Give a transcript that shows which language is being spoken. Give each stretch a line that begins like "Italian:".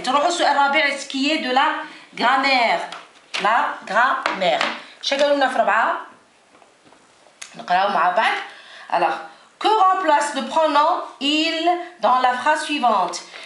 Arabic: تروحوا السؤال الرابع
French: qui est de la grammaire. La grammaire.
Arabic: شنو قالوا لنا في رابعة؟ نقراو مع بعض.
French: Alors que remplace le pronom il dans la phrase suivante?